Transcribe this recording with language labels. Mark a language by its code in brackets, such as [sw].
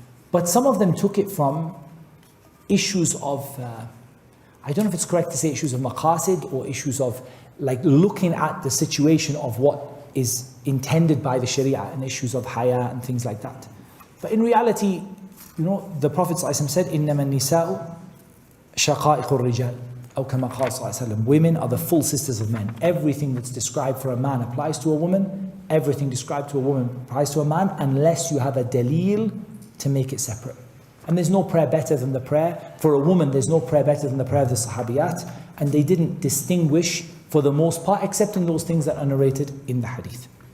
[en] But some of them took it from issues of, I don't know if it's correct to say issues of maqasid or issues of like looking at the situation of what is intended by the Sharia and issues of haya and things like that. But in reality, you know, the Prophet ﷺ said, [ar] إِنَّمَا النِّسَاءُ شَقَائِقُ الرِّجَالِ أو كما قال صلى الله عليه وسلم. [en] Women are the full sisters of men. Everything that's described for a man applies to a woman. Everything described to a woman applies to a man, unless you have a dalil to make it separate. And there's no prayer better than the prayer. For a woman, there's no prayer better than the prayer of the Sahabiyat. And they didn't distinguish for the most part, except in those things that are narrated in the hadith.